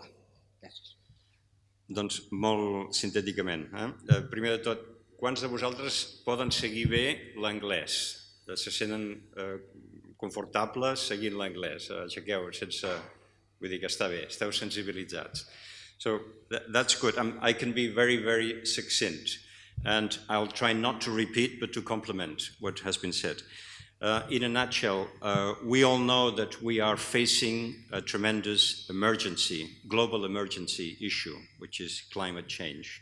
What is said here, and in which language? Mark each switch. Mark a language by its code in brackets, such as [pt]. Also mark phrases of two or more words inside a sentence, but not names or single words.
[ca] Gràcies. Doncs molt sintèticament. Primer de tot, quants de vosaltres poden seguir bé l'anglès? Se senten confortables seguint l'anglès? Aixequeu sense... Vull dir que està bé, esteu sensibilitzats. [en] So that's good. I can be very, very succinct, and I'll try not to repeat, but to complement what has been said. In a nutshell, we all know that we are facing a tremendous emergency, global emergency issue, which is climate change.